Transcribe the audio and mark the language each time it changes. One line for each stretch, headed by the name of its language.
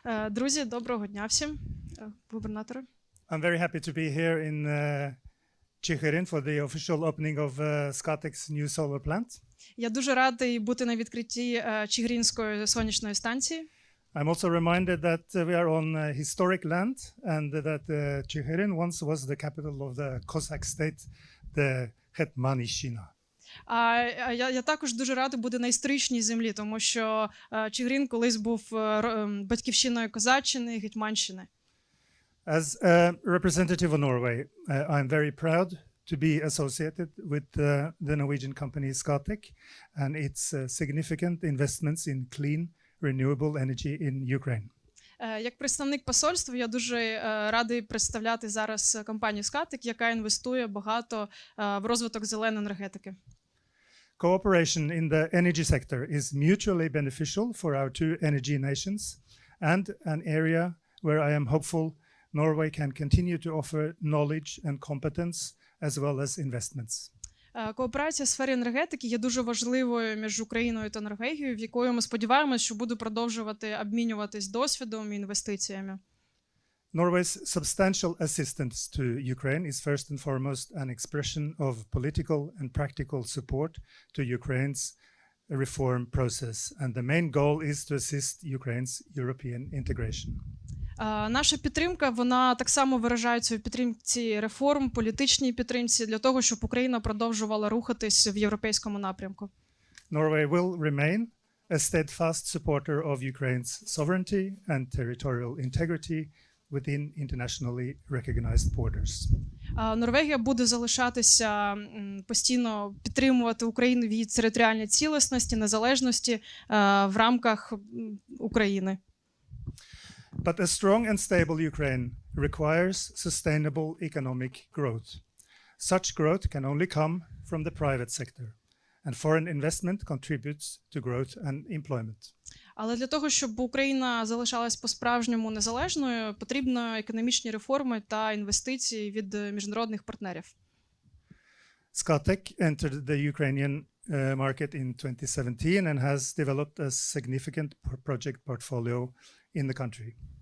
Ukrainian: Друзі, доброго дня всім, губернатори.
English: I'm very happy to be here in Chigirin for the official opening of Scatec's new solar plant.
Ukrainian: Я дуже радий бути на відкритті Чигиринської сонячної станції.
English: I'm also reminded that we are on historic land and that Chigirin once was the capital of the Cossack state, the Hetmanishina.
Ukrainian: Я також дуже рада бути на історичній землі, тому що Чигирин колись був батьківщиною Козаччини, Гетьманщини.
English: As a representative of Norway, I'm very proud to be associated with the Norwegian company Scatec and its significant investments in clean, renewable energy in Ukraine.
Ukrainian: Як представник посольства, я дуже радий представляти зараз компанію Scatec, яка інвестує багато в розвиток зеленої енергетики.
English: Cooperation in the energy sector is mutually beneficial for our two energy nations and an area where I am hopeful Norway can continue to offer knowledge and competence as well as investments.
Ukrainian: Кооперація в сфері енергетики є дуже важливою між Україною та Норвегією, в якою ми сподіваємося, що буде продовжувати обмінюватись досвідом і інвестиціями.
English: Norway's substantial assistance to Ukraine is first and foremost an expression of political and practical support to Ukraine's reform process, and the main goal is to assist Ukraine's European integration.
Ukrainian: Наша підтримка, вона так само виражається у підтримці реформ, політичній підтримці для того, щоб Україна продовжувала рухатись в європейському напрямку.
English: Norway will remain a steadfast supporter of Ukraine's sovereignty and territorial integrity within internationally recognized borders.
Ukrainian: Норвегія буде залишатися постійно підтримувати Україну в її територіальній цілісності, незалежності в рамках України.
English: But a strong and stable Ukraine requires sustainable economic growth. Such growth can only come from the private sector, and foreign investment contributes to growth and employment.
Ukrainian: Але для того, щоб Україна залишалась по-справжньому незалежною, потрібно економічні реформи та інвестиції від міжнародних партнерів.
English: Scatec entered the Ukrainian market in 2017 and has developed a significant project portfolio in the country.